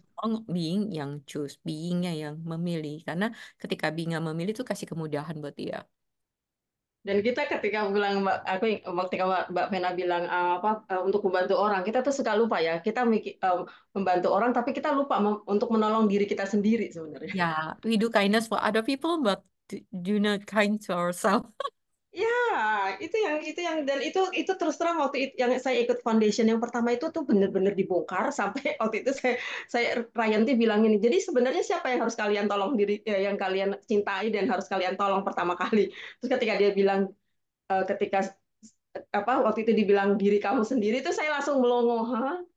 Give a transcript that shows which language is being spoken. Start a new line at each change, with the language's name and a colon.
Indonesian: menolong being yang choose, beingnya yang memilih. Karena ketika being yang memilih itu kasih kemudahan buat dia. Dan kita ketika bilang ketika Mbak Vena bilang untuk membantu orang, kita tuh suka lupa ya. Kita membantu orang, tapi kita lupa untuk menolong diri kita sendiri sebenarnya.
English: Ya, we do kindness for other people, but do not kind to ourselves.
Indonesian: Ya, itu yang dan itu terus terang waktu yang saya ikut foundation yang pertama itu tuh bener-bener dibongkar sampai waktu itu saya Ryanti bilang ini. Jadi sebenarnya siapa yang harus kalian tolong diri yang kalian cintai dan harus kalian tolong pertama kali. Terus ketika dia bilang ketika waktu itu dibilang diri kamu sendiri itu saya langsung melongo, hah?